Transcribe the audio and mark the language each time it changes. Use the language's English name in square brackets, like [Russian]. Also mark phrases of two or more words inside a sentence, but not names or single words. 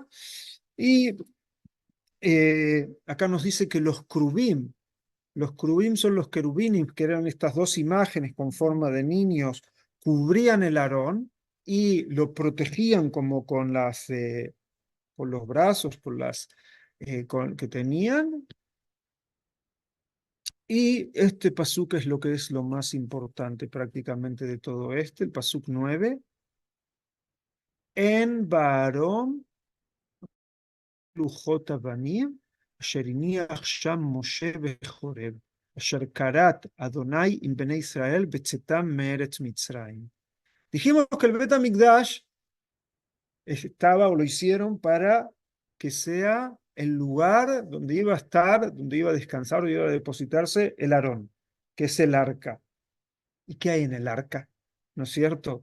[Spanish] Y acá nos dice que los crubim son los querubín, que eran estas dos imágenes con forma de niños, cubrían el Aarón y lo protegían como con los brazos, que tenían. Y este pasuk es lo que es lo más importante prácticamente de todo el pasuk 9. [Hebrew] אין בארון לוחות אבנים, אשר הניח שם משה בחורב, אשר כרת אדוני עם בני ישראל בצאתם מארץ מצרים. [Spanish] Dijimos que el Bet HaMikdash estaba o lo hicieron para que sea el lugar donde iba a estar, donde iba a descansar, donde iba a depositarse el Aarón, que es el arca. ¿Y qué hay en el arca? ¿No es cierto?